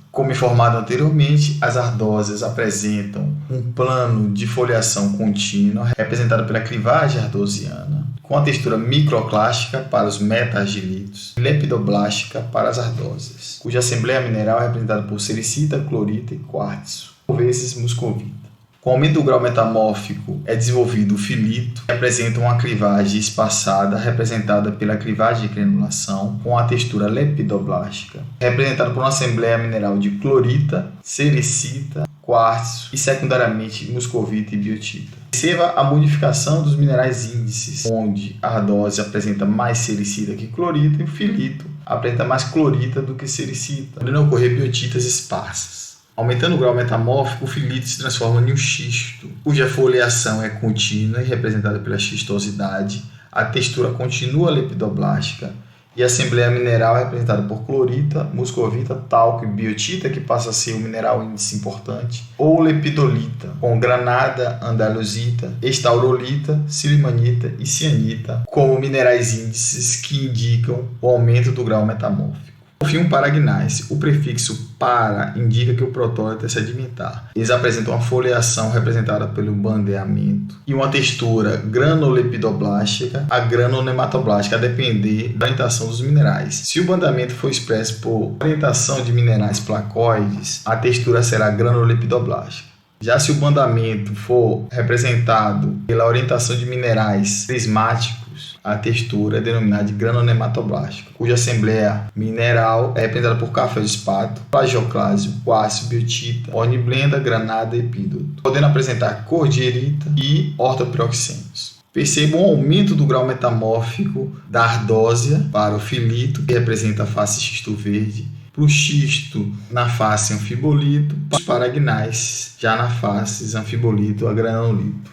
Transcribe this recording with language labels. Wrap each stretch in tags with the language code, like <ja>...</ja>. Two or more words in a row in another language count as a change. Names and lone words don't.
<pt>Como informado anteriormente, as ardósias apresentam um plano de foliação contínua, representado pela clivagem ardosiana, com a textura microclástica para os meta-argilitos e lepidoblástica para as ardósias, cuja assembleia mineral é representada por sericita, clorita e quartzo, por vezes muscovita. Com o aumento do grau metamórfico é desenvolvido o filito, que apresenta uma clivagem espaçada representada pela clivagem de granulação, com a textura lepidoblástica, representada por uma assembleia mineral de clorita, sericita, quartzo e secundariamente muscovita e biotita. Perceba a modificação dos minerais índices, onde a ardósia apresenta mais sericita que clorita e o filito apresenta mais clorita do que sericita, podendo ocorrer biotitas esparsas. Aumentando o grau metamórfico, o filito se transforma em um xisto, cuja foliação é contínua e representada pela xistosidade, a textura continua lepidoblástica e a assembleia mineral é representada por clorita, muscovita, talco e biotita, que passa a ser um mineral índice importante, ou lepidolita, com granada, andalusita, estaurolita, silimanita e cianita, como minerais índices que indicam o aumento do grau metamórfico. Por fim, um paragnais. O prefixo para indica que o protólito é sedimentar. Eles apresentam uma foliação representada pelo bandeamento e uma textura granulepidoblastica a granunematoblástica, a depender da orientação dos minerais. Se o bandeamento for expresso por orientação de minerais placoides, a textura será granulepidoblastica. Já se o bandamento for representado pela orientação de minerais prismáticos, a textura é denominada de granunematoblástica, cuja assembleia mineral é representada por cafeoespato, plagioclásio, quartzo, biotita, horniblenda, granada e epídoto, podendo apresentar cordierita e ortopiroxenos. Percebam o aumento do grau metamórfico da ardósia para o filito, que representa a face xisto verde, para o xisto na face anfibolito, para os paragnais, já na face anfibolito a granulito.</pt>